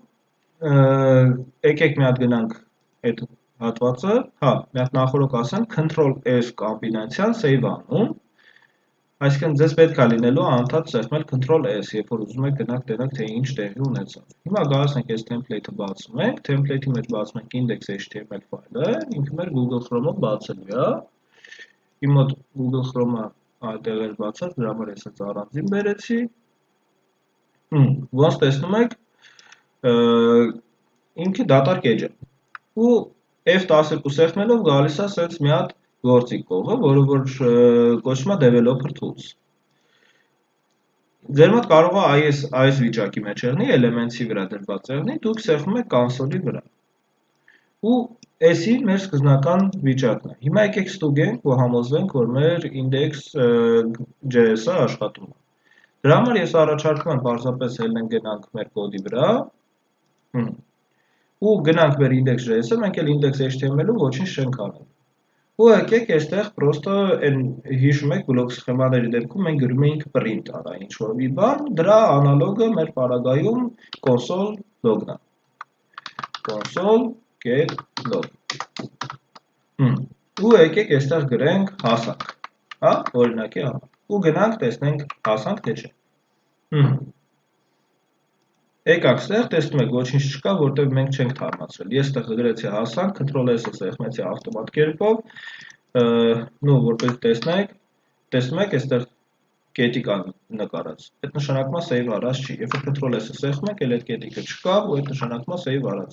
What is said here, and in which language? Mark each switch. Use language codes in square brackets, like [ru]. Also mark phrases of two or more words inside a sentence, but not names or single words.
[hy] եկեք մի հատ գնանք այդ հատվածը, հա, մի հատ նախորդ ասեմ, Ctrl+S կոմբինացիան save անում, այսինքն ձեզ պետք է լինելու անդադ սեղմել Ctrl+S, երբ որ ուզում եք գնանք տենանք, թե ինչ տեղի ունեցավ։ Հիմա գալիս ենք այս template-ը բացում ենք, template-ի մեջ բացում ենք index.html ֆայլը, ինքը մեր Google Chrome-ով բացելու է։ Իմ մոտ Google Chrome-ը այդտեղ էր բացած, դրա համար ես հենց առանձին բերեցի։ Ոնց տեսնում եք, ինքը դատարկ էջ է։ Ու F12 սեղմելով գալիս է սենց մի հատ գործիք կողը, որը որ կոչվում է [en] developer tools։ [hy] Ձեր մոտ կարող է այս վիճակի մեջ եղնի, Elements-ի վրա դրված եղնի, դուք սեղմում եք console-ի վրա։ Ու էսի մեր սկզբնական վիճակն է։ Հիմա եկեք ստուգենք ու համոզվենք, որ մեր index.js-ը աշխատում է։ Դրա համար ես առաջարկում եմ պարզապես ելնենք գնանք մեր կոդի վրա ու գնանք մեր index.js-ը, մենք էլ index.html-ում ոչինչ չենք անում։ Ու եկեք այստեղ պրոստը այն հիշում եք բլոկ սխեմաների դեպքում մենք գրում էինք print արա ինչ-որ մի բան, դրա անալոգը մեր պարագայում [en] console log- [hy] ն է։ [en] Console get log։ [hy] Ու եկեք այստեղ գրենք հասանք, հա, օրինակի համար։ Ու գնանք տեսնենք հասանք թե չէ։ Եկանք ստեղ, տեսնում եք ոչինչ չկա, որտեղ մենք չենք թարմացրել։ Ես ստեղ գրեցի հասանք, Ctrl+S-ը սեղմեցի ավտոմատ կերպով, որպես տեսնում եք, այստեղ կետիկ նկարած։ Այդ նշանակում է save արած չի։ Երբ Ctrl+S-ը սեղմում եք, էլ այդ կետիկը չկա, ու այդ նշանակում է save արած։